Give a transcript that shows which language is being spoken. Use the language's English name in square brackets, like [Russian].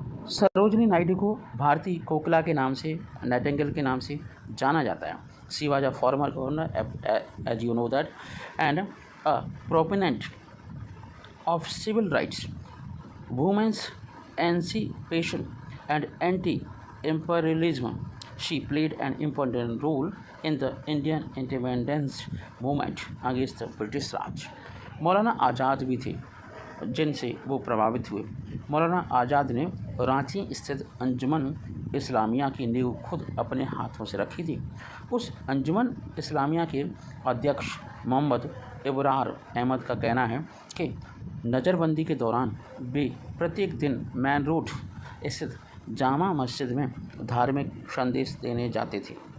[Hindi] सरोजिनी नायडू को भारतीय कोकिला के नाम से, नाइटिंगेल के नाम से जाना जाता है। [English] She was a former governor as you know that and a proponent of civil rights, women's emancipation and anti imperialism। She played an important role in the Indian independence movement against the British Raj। [Hindi] मौलाना आज़ाद भी थे जिनसे वो प्रभावित हुए। मौलाना आज़ाद ने रांची स्थित अंजुमन इस्लामिया की नींव खुद अपने हाथों से रखी थी। उस अंजुमन इस्लामिया के अध्यक्ष मोहम्मद इब्रार अहमद का कहना है कि नज़रबंदी के दौरान वे प्रत्येक दिन मैन रोड स्थित जामा मस्जिद में धार्मिक संदेश देने जाते थे।